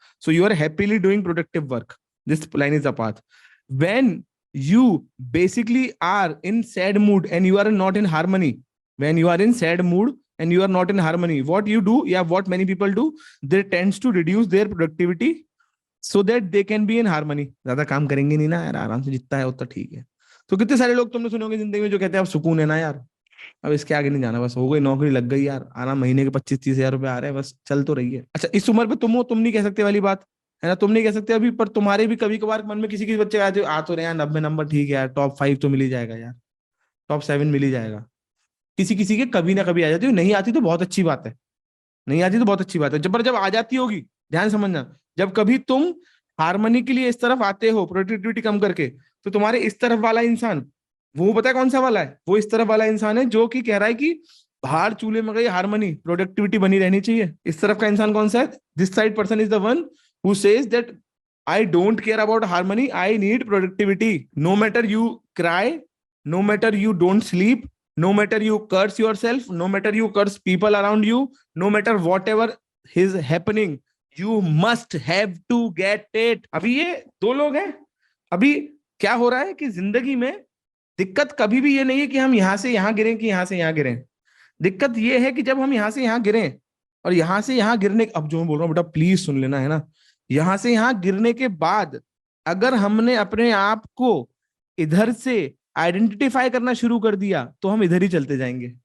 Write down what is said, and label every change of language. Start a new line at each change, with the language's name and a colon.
English: So you are happily doing productive work. This line is the path. When you basically are in sad mood and you are not in harmony, when you are in sad mood and you are not in harmony, what you do, yeah, what many people do, they tends to reduce their productivity so that they can be in harmony.
Hindi: ज्यादा काम करेंगे नहीं ना यार, आराम से जितना है उतना ठीक है. तो कितने सारे लोग तुमने सुने होंगे जिंदगी में जो कहते हैं अब सुकून है ना यार, अब इसके आगे नहीं जाना, बस हो गई नौकरी लग गई यार, आराम, महीने के 25-30 हजार रुपए आ रहे हैं, बस चल तो रही है. अच्छा, इस उम्र पे तुम हो, तुम नहीं कह सकते वाली बात है ना, तुम नहीं कह सकते अभी, पर तुम्हारे भी कभी कभार मन में किसी किसी बच्चे आ तो रहे हैं 90 नंबर, ठीक है यार, टॉप 5 तो मिल ही जाएगा यार, टॉप 7 मिल ही जाएगा. किसी किसी के कभी ना कभी आ जाती है, नहीं आती तो बहुत अच्छी बात है, नहीं आती तो बहुत अच्छी बात है, जब आ जाती होगी, ध्यान समझना, जब कभी तुम हारमोनी के लिए इस तरफ आते हो प्रोडक्टिविटी कम करके, तो तुम्हारे इस तरफ वाला इंसान, वो पता है कौन सा वाला है, वो इस तरफ वाला इंसान है जो कि कह रहा है कि बाहर चूल्हे में गई हारमोनी, प्रोडक्टिविटी बनी रहनी चाहिए. इस तरफ का इंसान कौन सा है,
English: This side person is the one who says that I don't care about harmony, I need productivity. No matter you cry, no matter you don't sleep, no matter you curse yourself, no matter you curse people around you, no matter whatever is happening, you must have to get it.
Hindi: अभी ये दो लोग हैं. अभी क्या हो रहा है कि जिंदगी में दिक्कत कभी भी ये नहीं है कि हम यहां से यहां गिरें कि यहां से यहां गिरें. दिक्कत ये है कि जब हम यहां से यहां गिरें, और यहां से यहां गिरने, अब जो मैं बोल रहा हूं बेटा प्लीज सुन लेना है ना, यहां से यहां गिरने के बाद अगर हमने अपने आप को इधर से आइडेंटिफाई करना शुरू कर दिया तो हम इधर ही चलते जाएंगे.